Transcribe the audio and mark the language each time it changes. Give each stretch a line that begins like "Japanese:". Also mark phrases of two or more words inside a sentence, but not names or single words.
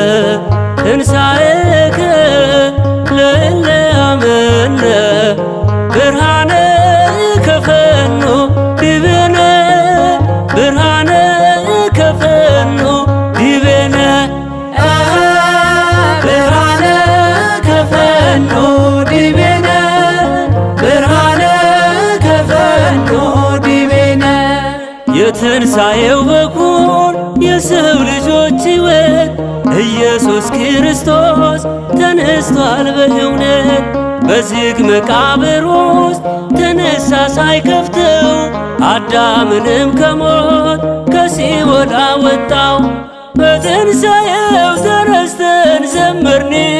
Geez: ትንሣኤከ ለእለ አመነ ብርሃነ ከፈኖ ዲቤነ ብርሃነ ከፈኖ ዲቤነ ብርሃነ ከፈኖ ዲቤነ ብርሃነ ከፈኖ ዲቤነ
Amharic: የትንሣኤው በኩር የሰው ልጆች ሕይወት ኢየሱስ ክርስቶስ ተነስቷል በእውነት በዝግ መቃብር ውስጥ ተነሳ ሳይከፍተው አዳምንም ከሞት ከሲኦል አወጣው። በትንሣኤው ተረስተን ዘመርን